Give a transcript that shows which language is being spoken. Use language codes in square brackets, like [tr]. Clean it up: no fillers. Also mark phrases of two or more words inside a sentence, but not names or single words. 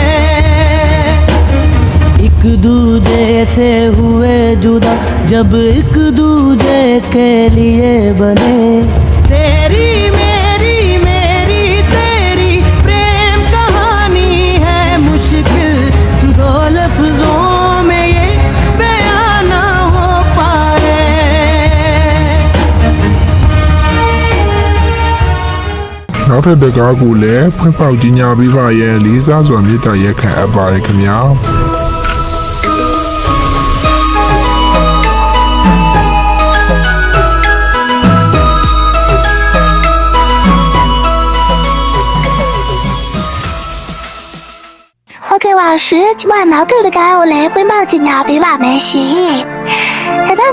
[hi] एक दूजे से हुए जुदा जब एक दूजे के लिए बने तेरी मेरी मेरी तेरी प्रेम कहानी है मुश्किल दो लफ्जों में ये बयां ना हो पाए [my] နောက်ထပ်တကားကိုလည်းဖွင့်ပေါက်ကြီးညာပေးပါရဲ့လေးစားစွာမေတ္တာရက်ခံအပ်ပါတယ်ခင်ဗျာ ဟုတ်ကဲ့ပါရှင်ကျမနောက်ထပ်တကားကိုလည်းဖွင့်ပေါက်ကြညာပေးပါမယ်ရှင်။ဒါမှ